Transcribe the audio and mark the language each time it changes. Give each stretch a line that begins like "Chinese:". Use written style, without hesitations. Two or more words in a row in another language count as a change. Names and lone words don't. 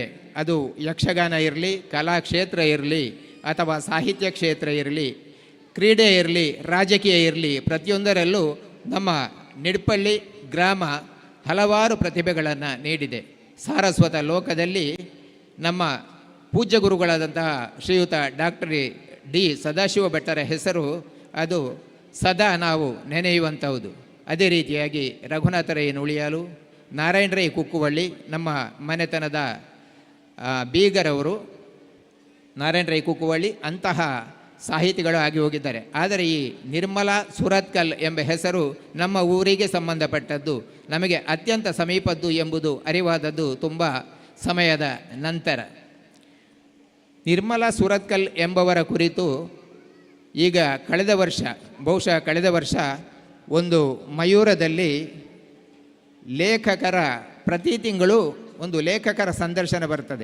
Kannada: ಅದು ಯಕ್ಷಗಾನ ಇರಲಿ, ಕಲಾಕ್ಷೇತ್ರ ಇರಲಿ, ಅಥವಾ ಸಾಹಿತ್ಯ ಕ್ಷೇತ್ರ ಇರಲಿ, ಕ್ರೀಡೆ ಇರಲಿ, ರಾಜಕೀಯ ಇರಲಿ, ಪ್ರತಿಯೊಂದರಲ್ಲೂ ನಮ್ಮ ನಿಡ್ಪಳ್ಳಿ ಗ್ರಾಮ ಹಲವಾರು ಪ್ರತಿಭೆಗಳನ್ನು ನೀಡಿದೆ. ಸಾರಸ್ವತ ಲೋಕದಲ್ಲಿ ನಮ್ಮ ಪೂಜ್ಯ ಗುರುಗಳಾದಂತಹ ಶ್ರೀಯುತ ಡಾಕ್ಟರ್ ಡಿ ಸದಾಶಿವ ಭಟ್ಟರ ಹೆಸರು ಅದು ಸದಾ ನಾವು ನೆನೆಯುವಂಥದ್ದು. ಅದೇ ರೀತಿಯಾಗಿ ರಘುನಾಥ ರೈ ನುಳಿಯಾಲು, ನಾರಾಯಣ ರೈ ಕುಕ್ಕುವಳ್ಳಿ ನಮ್ಮ ಮನೆತನದ ಬೀಗರವರು, ನಾರಾಯಣ ರೈ ಕುಕ್ಕುವಳ್ಳಿ ಅಂತಹ ಸಾಹಿತಿಗಳು ಆಗಿ ಹೋಗಿದ್ದಾರೆ. ಆದರೆ ಈ ನಿರ್ಮಲಾ ಸುರತ್ಕಲ್ ಎಂಬ ಹೆಸರು ನಮ್ಮ ಊರಿಗೆ ಸಂಬಂಧಪಟ್ಟದ್ದು, ನಮಗೆ ಅತ್ಯಂತ ಸಮೀಪದ್ದು ಎಂಬುದು ಅರಿವಾದದ್ದು ತುಂಬ ಸಮಯದ ನಂತರ. ನಿರ್ಮಲಾ ಸುರತ್ಕಲ್ ಎಂಬವರ ಕುರಿತು ಈಗ ಬಹುಶಃ ಕಳೆದ ವರ್ಷ ಒಂದು ಮಯೂರದಲ್ಲಿ ಲೇಖಕರ ಪ್ರತಿ ತಿಂಗಳು ಒಂದು ಲೇಖಕರ ಸಂದರ್ಶನ ಬರ್ತದೆ.